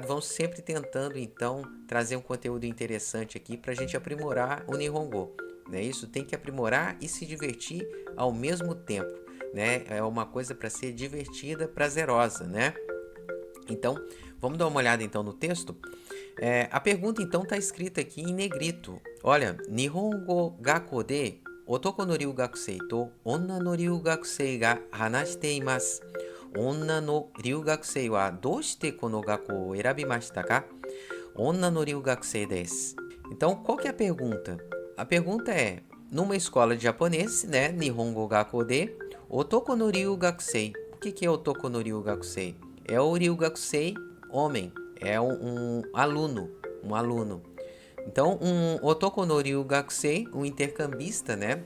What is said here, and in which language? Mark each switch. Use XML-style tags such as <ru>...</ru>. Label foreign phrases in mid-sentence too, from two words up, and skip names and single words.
<pt>Vamos sempre tentando então trazer um conteúdo interessante aqui para a gente aprimorar o Nihongo, né? Isso tem que aprimorar e se divertir ao mesmo tempo, né? É uma coisa para ser divertida, prazerosa, né? Então, vamos dar uma olhada então no texto? A pergunta então está escrita aqui em negrito. Olha,</pt> <ja>日本語学校で男の留学生と女の留学生が話しています. 女の留学生はどうしてこの学校を選びましたか? 女の留学生です.</ja> <pt>Então, qual que é a pergunta? A pergunta é, numa escola de japonês, né,</pt> <ja>日本語学校で男の留学生.</ja> <pt>O que é</pt> <ja>男の留学生?</ja> <pt>É o Ryugakusei homem, é um aluno, um aluno. Então, um</pt> <ja>男の留学生,</ja> <pt>um intercambista, né?</pt>